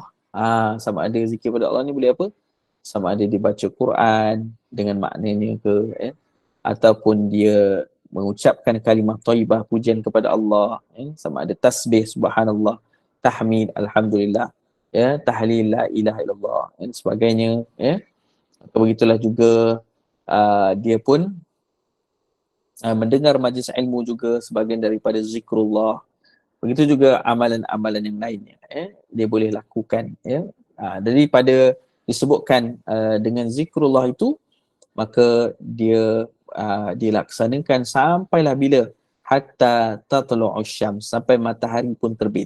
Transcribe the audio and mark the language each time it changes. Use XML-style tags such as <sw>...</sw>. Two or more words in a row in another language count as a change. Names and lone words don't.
<ms>Sama ada zikir kepada Allah ni boleh apa? Sama ada dia baca Quran dengan maknanya ke, ataupun dia mengucapkan kalimah thayyibah pujian kepada Allah, sama ada tasbih subhanallah, tahmid alhamdulillah, tahlil</ms> <ar>la ilaha illallah</ar> <ms>dan sebagainya. Begitulah juga dia pun mendengar majlis ilmu juga sebahagian daripada zikrullah. Begitu juga amalan-amalan yang lainnya, dia boleh lakukan, daripada disebutkan dengan zikrullah itu, maka dia dilaksanakan sampailah bila,</ms> <ar>hatta tatlu'us syams,</ar> <ms>sampai matahari pun terbit.</ms>